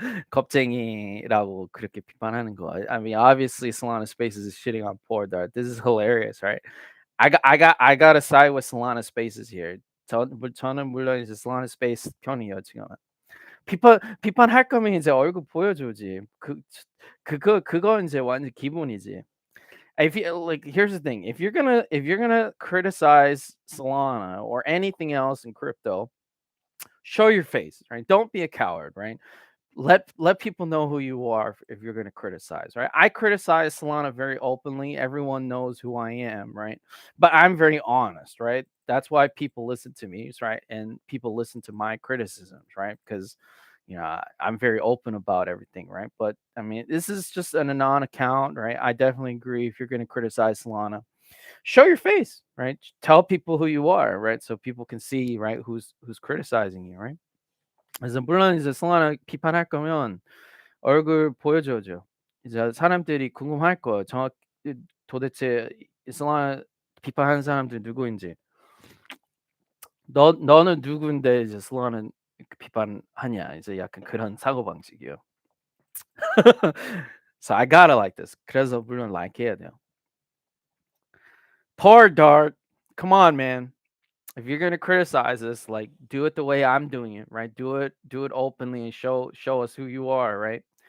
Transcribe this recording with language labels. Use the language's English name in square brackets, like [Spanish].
[Korean] 겁쟁이라고 그렇게 비판하는 거. [English] I mean, obviously, Solana Spaces is shitting on Poor Dart. This is hilarious, right? I gotta side with Solana Spaces here. [Korean] 저는 물론 이제 Solana Space 편이에요 지금. 비판할 거면 이제 얼굴 보여줘지. 그거 이제 완전 기본이지. [English] If you like, here's the thing: if you're gonna criticize Solana or anything else in crypto, show your face, right? Don't be a coward, right? Let people know who you are if you're going to criticize, right? I criticize Solana very openly. Everyone knows who I am, right? But I'm very honest, right? That's why people listen to me, right? And people listen to my criticisms, right? Because I'm very open about everything, right? But I mean, this is just an anon account, right? I definitely agree. If you're going to criticize Solana, show your face, right? Tell people who you are, right? So people can see, right, who's criticizing you, right? [Korean] 그래서 물론 이제 솔라나 비판할 거면 얼굴 보여줘야죠. 이제 사람들이 궁금할 거예요. 도대체 이 솔라나 비판하는 사람들 누구인지. 너는 누군데 이제 솔라나 비판하냐. 이제 약간 그런 사고방식이에요. [English] So I gotta like this. [Korean] 그래서 물론 like 해야 돼요. [English] Poor Dart. Come on, man. If you're gonna criticize us, like do it the way I'm doing it, right? Do it openly and show us who you are, right?